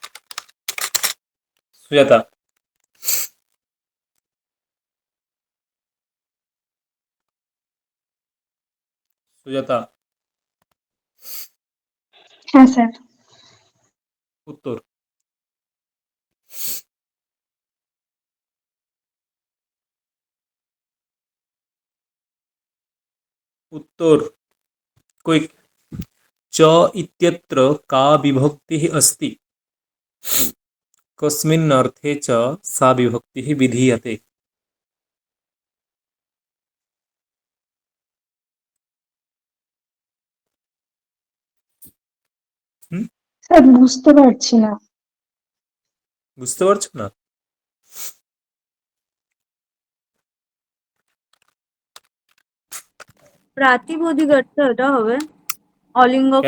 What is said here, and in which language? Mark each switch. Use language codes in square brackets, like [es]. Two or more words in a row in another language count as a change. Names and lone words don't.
[bn] সুজাতা, সুজাতা, হ্যাঁ স্যার। উত্তর। উত্তর কুইক। [sa] च इत्यत्र का विभक्तिः अस्ति, कस्मिन् अर्थे च सा विभक्तिः विधीयते। হুম, [bn] স্যার বুঝতে পারছি না। বুঝতে পারছো না? প্রাতিপদিক অর্থে ওটা হবে অলিঙ্গক